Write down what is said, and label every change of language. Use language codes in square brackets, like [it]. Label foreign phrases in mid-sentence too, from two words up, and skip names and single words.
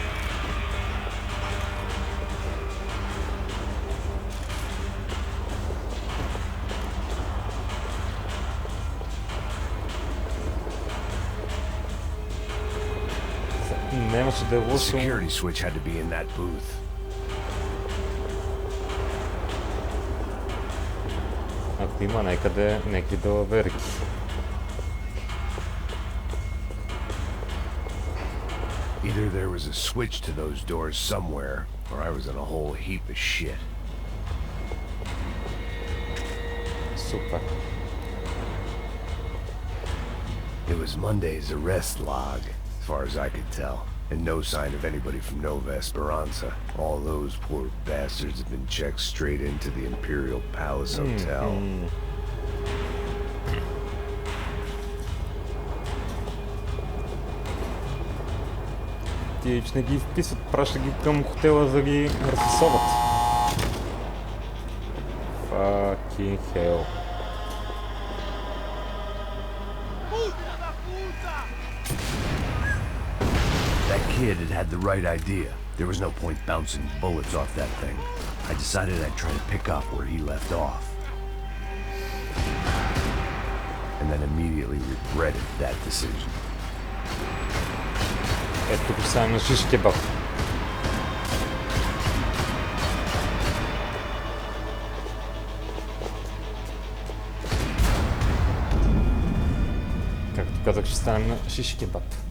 [bg] Нямаше да е лошо. [en] Security switch had to be in that booth. [bg] Ако има някъде някакви далаверки. [en] Either there was a switch to those doors somewhere, or I was in a whole heap of shit. [bg] Супер. [en] It was Monday's arrest log, as far as I could tell, and no sign of anybody from Nova Esperanza. All those poor bastards have been checked straight into the Imperial Palace Hotel. [bg] Тие че не ги вписат, праща ги към хотела за да ги разписоват. [en] Fucking hell. That kid had the right idea. There was no point bouncing bullets off that thing. I decided I'd try to pick up where he left off. And then immediately regretted that decision. [bg] Ето тук сега на шиш кебаб. Както казах, ще станем на шиш кебаб.